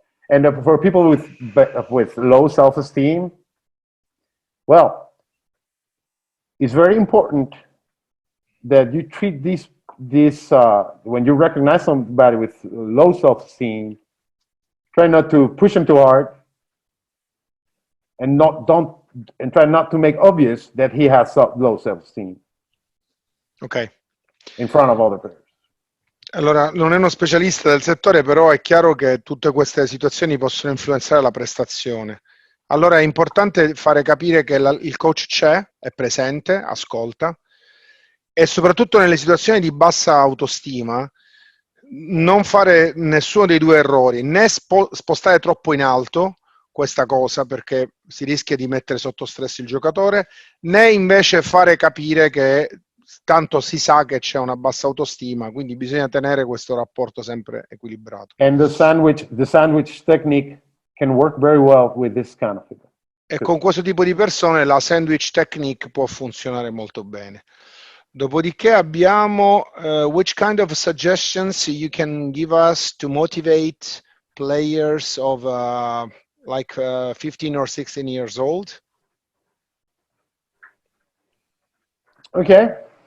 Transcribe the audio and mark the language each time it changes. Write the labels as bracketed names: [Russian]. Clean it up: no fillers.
[English] And for people with low self-esteem, well, it's very important that you treat this when you recognize somebody with low self-esteem, try not to push them too hard, and try not to make obvious that he has low self-esteem. Ok. In front of other players. [Italian] Allora, non è uno specialista del settore, però è chiaro che tutte queste situazioni possono influenzare la prestazione. Allora è importante fare capire che il coach c'è, è presente, ascolta, e soprattutto nelle situazioni di bassa autostima non fare nessuno dei due errori, né spostare troppo in alto questa cosa perché si rischia di mettere sotto stress il giocatore, né invece fare capire che tanto si sa che c'è una bassa autostima, quindi bisogna tenere questo rapporto sempre equilibrato. [English] And the sandwich technique can work very well with this kind of people. [Italian] E con questo tipo di persone la sandwich technique può funzionare molto bene. Dopodiché abbiamo [English] which kind of suggestions you can give us to motivate players of like 15 or 16 years old? Okay.